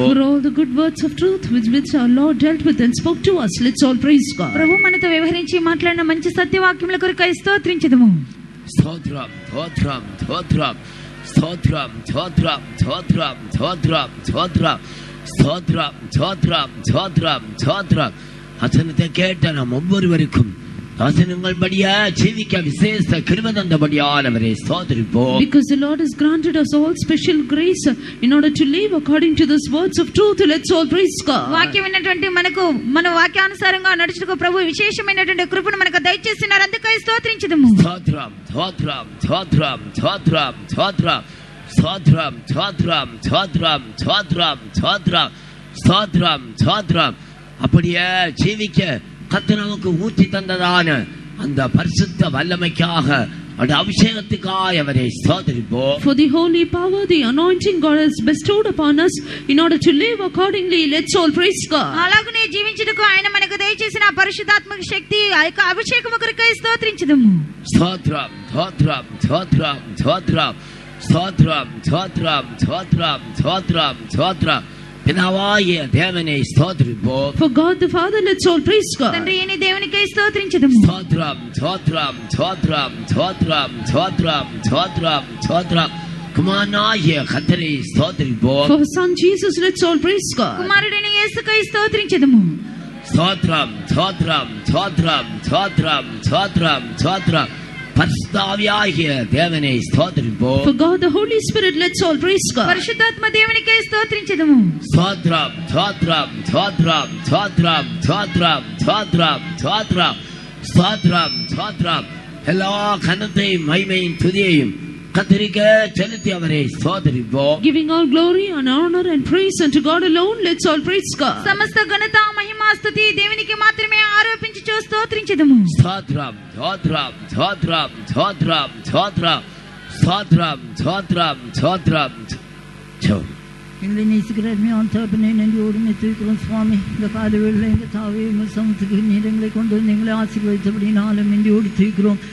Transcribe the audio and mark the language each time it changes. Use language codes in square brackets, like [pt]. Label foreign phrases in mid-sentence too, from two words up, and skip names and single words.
[en] For all the good words of truth with which our Lord dealt with and spoke to us, let's all praise God. [te] ప్రభు మనతో వ్యవహరించి మాట్లాడిన మంచి సత్యవాక్యముల కొరకై స్తోత్రించెదము. స్తోత్రం స్తోత్రం స్తోత్రం స్తోత్రం స్తోత్రం స్తోత్రం స్తోత్రం స్తోత్రం స్తోత్రం స్తోత్రం స్తోత్రం స్తోత్రం. [ta] வசனத்தை கேட்ட நாம் ஒவ்வொருவருக்கும் வசனங்கள் படியா ஜீவிக்க விசேஷ கிருபை தந்தபடியால் அவரை ஸ்தோத்திரிப்போம். [en] Because the Lord has granted us all special grace in order to live according to these words of truth, let's all praise God. [te] వాక్యం విన్నటువంటి మనకు మన వాక్యానుసారంగా నడుచుటకు ప్రభు విశేషమైనటువంటి కృపను మనకు దయచేస్తున్నారు. అందుకై స్తోత్రించుదము. స్తోత్రం స్తోత్రం స్తోత్రం స్తోత్రం స్తోత్రం స్తోత్రం స్తోత్రం స్తోత్రం స్తోత్రం స్తోత్రం స్తోత్రం స్తోత్రం. [ta] அப்படியே ஜீவிக்க கர்த்தர் நமக்கு ஊற்றி தந்ததான அந்த பரிசுத்த வல்லமைக்காக அந்த அபிஷேகத்துக்காக அவரை ஸ்தோத்திரிப்போம். [en] For the holy power, the anointing God has bestowed upon us in order to live accordingly, let's all praise God. [te] అలాగనే జీవించుటకు ఆయన మనకు దయచేసిన పరిశుద్ధాత్మక శక్తి ఆ యొక్క అభిషేకము కొరకై స్తోత్రించుదము. స్తోత్రం స్తోత్రం స్తోత్రం స్తోత్రం స్తోత్రం స్తోత్రం స్తోత్రం స్తోత్రం స్తోత్రం. [ta] பிதாவாகிய தேவனை ஸ்தோத்திரிப்போம். [en] For God the Father, let's all praise God. [te] తండ్రి అయిన దేవునికై స్తోత్రించుదము. [ta] ஸ்தோத்ரம் ஸ்தோத்ரம் ஸ்தோத்ரம் ஸ்தோத்ரம் ஸ்தோத்ரம் ஸ்தோத்ரம் ஸ்தோத்ரம். குமாரனாகிய கர்த்தரை ஸ்தோத்திரிப்போம். [en] For Son Jesus, let's all praise God. [te] కుమారుడైన యేసుకై స్తోత్రించుదము. [ta] ஸ்தோத்ரம் ஸ்தோத்ரம் ஸ்தோத்ரம் ஸ்தோத்ரம் ஸ்தோத்ரம் ஸ்தோத்ரம். பரிசுத்தாவியாகிய தேவனை ஸ்தோத்திரிப்போம். [en] For God the Holy Spirit, let's all praise God. [te] పరిశుద్ధాత్మ దేవునికై స్తోత్రించుదము. [ta] ஸ்தோத்ரம் ஸ்தோத்ரம் ஸ்தோத்ரம் ஸ்தோத்ரம் ஸ்தோத்ரம் ஸ்தோத்ரம் ஸ்தோத்ரம் ஸ்தோத்ரம் ஸ்தோத்ரம். எல்லா கனத்தையும் மகிமையும் துதியையும் கர்த்தருக்கு செலுத்தி அவரை ஸ்தோத்திரிப்போம். [en] Giving all glory and honor and praise unto God alone, let's all praise God. [te] సమస్త ఘనత మహిమ స్తుతి దేవునికి మాత్రమే ఆరోపించుచు స్తోత్రించుదము. [ta] ஸ்தோத்ரம் ஸ்தோத்ரம் ஸ்தோத்ரம் ஸ்தோத்ரம் ஸ்தோத்ரம் ஸ்தோத்ரம் ஸ்தோத்ரம் ஸ்தோத்ரம். எங்களை நேசிக்கிற அருமையான தகப்பனே, நன்றியோடு துதிக்கிறோம் சுவாமி. இந்த காலவேளையில் எங்கள் தாவே சமத்துக்கு நீர் எங்களை கொண்டு வந்து எங்களை ஆசீர்வதித்தபடினாலும் நன்றியோடு துதிக்கிறோம்.